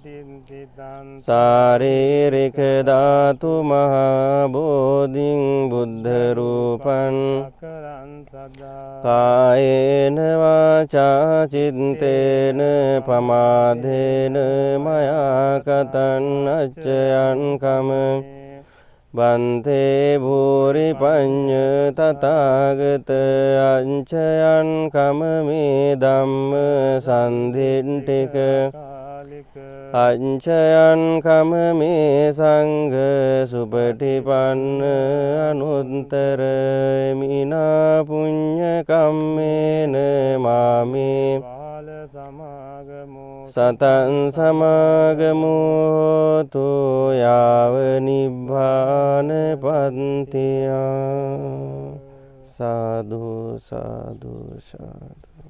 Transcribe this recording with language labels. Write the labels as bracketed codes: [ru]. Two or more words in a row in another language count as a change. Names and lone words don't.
[pi] සාරීරික ධාතු මහා බෝධින් බුද්ධ රූපං කායේන වාචා චිත්තේන පමාදේන මයා කතං අච්චයන් කම බන්තේ භූරි පඤ්ඤ තථාගත අංචයන් කම මේ ධම්ම සන්ධින්ටික අංචයන් කම මේ සංඝ සුපටිපන්න අනුත්තර මිනා පුඤ්ඤ කම්මේන මාමේ සතං සමාගමෝතු යාව නිබ්බාන පන්තියා සාදු සාදු සාදු.